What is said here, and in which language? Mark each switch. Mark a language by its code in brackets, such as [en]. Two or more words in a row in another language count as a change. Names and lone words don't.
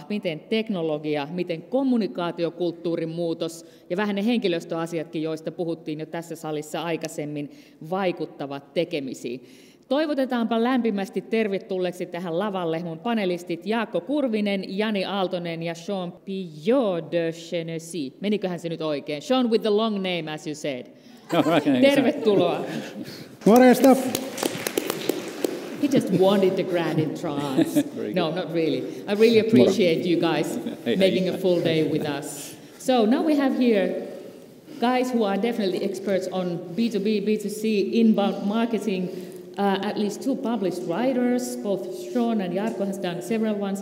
[fi] Miten teknologia, miten kommunikaatiokulttuurin muutos ja vähän ne henkilöstöasiatkin, joista puhuttiin jo tässä salissa aikaisemmin, vaikuttavat tekemisiin? Toivotetaanpa lämpimästi tervetulleeksi tähän lavalle mun panelistit Jarkko Kurvinen, Jani Aaltonen ja Sean Pillot de Cheneceyn. Meniköhän se nyt oikein? [en] Sean with the long name, as you said. [fi] Tervetuloa. Morjesta. [en] He just wanted the grand entrance. No, not really. I really appreciate you guys making a full day with us. So now we have here guys who are definitely experts on B2B, B2C, inbound marketing. At least 2 published writers, both Sean and Jarkko has done several ones.